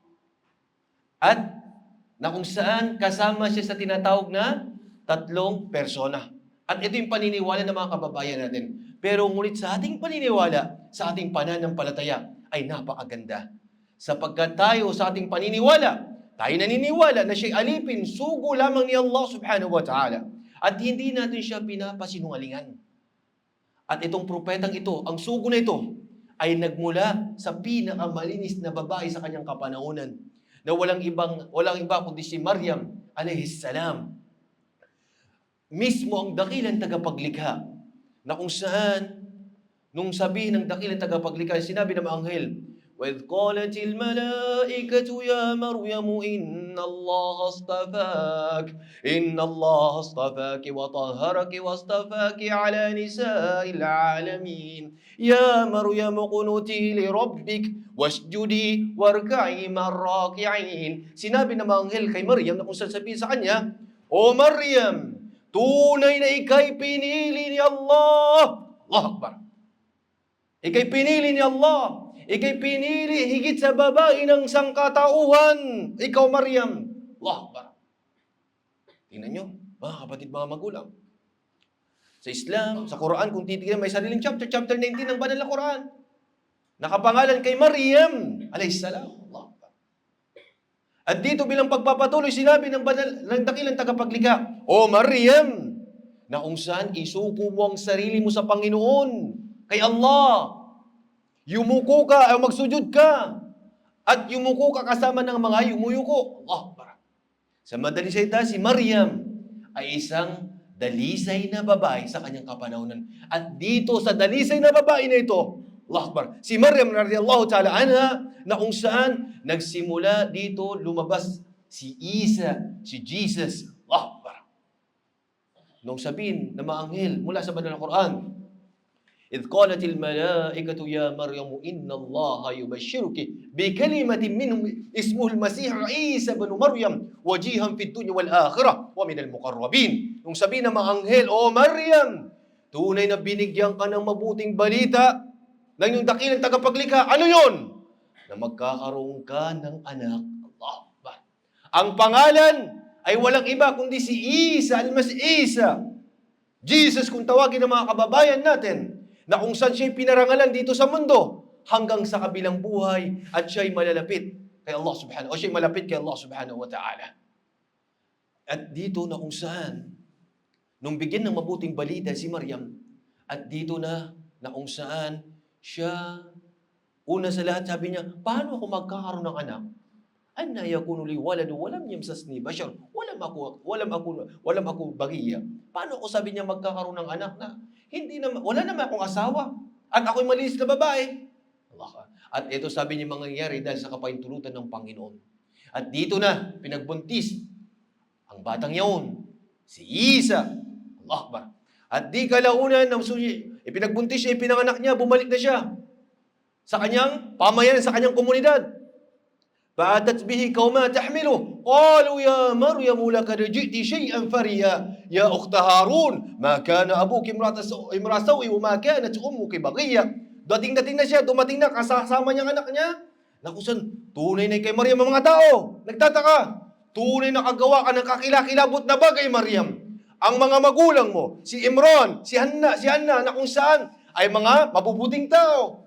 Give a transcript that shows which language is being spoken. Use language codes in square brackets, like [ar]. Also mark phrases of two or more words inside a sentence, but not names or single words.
[tl] At na kung saan kasama siya sa tinatawag na 3 persona. At ito yung paniniwala ng mga kababayan natin. Pero ngunit sa ating paniniwala, sa ating pananampalataya, ay napakaganda. Sapagkat tayo sa ating paniniwala, tayo naniniwala na siya'y alipin, sugo lamang ni Allah [ar] سبحانه وتعالى. [tl] At hindi natin siya pinapasinungalingan. At itong propetang ito, ang sugo na ito, ay nagmula sa pinakamalinis na babae sa kanyang kapanahunan, na walang iba kundi si Maryam [ar] عليه السلام. [tl] Mismo ang dakilang tagapaglikha, na kung saan, nung sabihin ng dakilang tagapaglikha, sinabi ng mga anghel, [ar] وَإِذْ قَالَتِ الْمَلَائِكَةُ يَا مَرْيَمُ إِنَّ اللَّهَ اصْطَفَاكِ وَطَهَّرَكِ وَاصْطَفَاكِ عَلَى نِسَاءِ الْعَالَمِينَ يَا مَرْيَمُ اقْنُتِي لِرَبِّكِ وَاسْجُدِي وَارْكَعِي مَعَ الرَّاكِعِينَ. [tl] Sinabi ng mga anghel kay Maryam, na kung sasabihin sa kanya, O Maryam, tunay na ika'y pinili ni Allah. [ar] الله أكبر. [tl] Ika'y pinili ni Allah. Ika'y pinili higit sa babae ng sangkatauhan. Ikaw, [ar] Maryam. الله أكبر. [tl] Tingnan nyo, mga kapatid, mga magulang. Sa Islam, sa Quran, kung titignan, may sariling chapter 19 ng banal na Quran. Nakapangalan kay Maryam, [ar] عليه السلام. الله أكبر. [tl] At dito bilang pagpapatuloy, sinabi ng dakilang tagapaglikha, O Maryam, na kung saan isuko mo ang sarili mo sa Panginoon, kay Allah. Yumuko ka, ay magsujud ka. At yumuko ka kasama ng mga yumuyuko. [ar] الله أكبر. [tl] Sa madaling salita, si Maryam ay isang dalisay na babae sa kanyang kapanahunan. At dito sa dalisay na babae na ito, [ar] الله أكبر, si Maryam رضي الله تعالى عنها, [tl] na kung saan nagsimula dito lumabas si Isa, si Jesus. [ar] الله أكبر. [tl] Nung sabihin na maanghel mula sa banal na Quran, [ar] إذ قالت الملائكة يا مريم إن الله يبشرك بكلمة منه اسمه المسيح عيسى بن مريم وجيها في الدنيا والآخرة ومن المقربين. [tl] Nung sabihin ng mga anghel, O Maryam, tunay na binigyan ka ng mabuting balita ng iyong dakilang tagapaglikha. Ano yun? Na magkakaroon ka ng anak. [ar] الله أكبر. [tl] Ang pangalan ay walang iba kundi si Isa, Al-Masih Isa. Jesus kung tawagin ng mga kababayan natin, na kung saan siya'y pinarangalan dito sa mundo hanggang sa kabilang buhay at siya'y malalapit kay Allah subhanahu o siya'y malapit kay Allah [ar] سبحانه وتعالى. [tl] At dito na kung saan nung bigyan ng mabuting balita si Maryam, at dito na kung saan siya una sa lahat sabi niya, paano ako magkakaroon ng anak? [ar] أنى يكون لي ولد ولم يمسسني بشر ولم أك بغيا. [tl] Paano ako sabi niya magkakaroon ng anak na wala naman akong asawa at ako'y malinis na babae? Allah. At ito sabi niya mangyayari dahil sa kapahintulutan ng Panginoon. At dito na pinagbuntis ang batang yaon, si Isa. [ar] الله أكبر. [tl] At di kalaunan ipinagbuntis siya, ipinanganak niya, bumalik na siya sa kanyang pamayanan, sa kanyang komunidad. [ar] فأتت به قومها تحمله قالوا يا مريم لقد جئت شيئا فريا يا أخت هارون ما كان أبوك امرأ سوء وما كانت أمك بغيا. [tl] Dating na siya, dumating na kasama niyang anak niya. Nakusan, tunay na kay Maryam ang mga tao. Nagtataka, tunay na kagawa ka ng kakilakilabot na bagay, Maryam. Ang mga magulang mo, si Imran, si Hanna, na kung saan ay mga mabubuting tao.